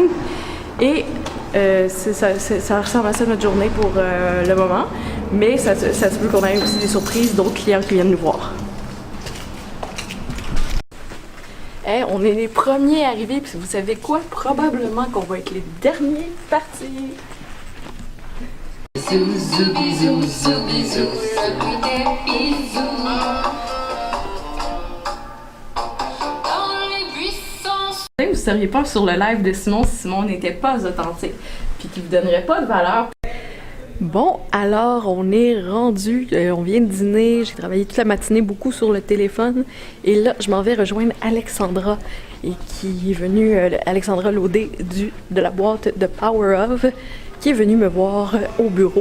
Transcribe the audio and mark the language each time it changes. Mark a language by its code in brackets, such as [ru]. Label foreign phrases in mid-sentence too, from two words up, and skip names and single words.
[fr] Et ça ressemble à ça notre journée pour le moment. Mais ça se peut qu'on ait aussi des surprises, d'autres clients qui viennent nous voir. Hey, on est les premiers arrivés, puis vous savez quoi? Probablement qu'on va être les derniers partis. Zou zoubi zou. Zoubi zou. Le bruit des bisous. Vous ne seriez pas sur le live de Simon si Simon n'était pas authentique, puis qu'il vous donnerait pas de valeur. Bon, alors on est rendu, on vient de dîner, j'ai travaillé toute la matinée beaucoup sur le téléphone et là je m'en vais rejoindre Alexandra et qui est venue, Alexandra Laudet de la boîte de Power of, qui est venue me voir au bureau.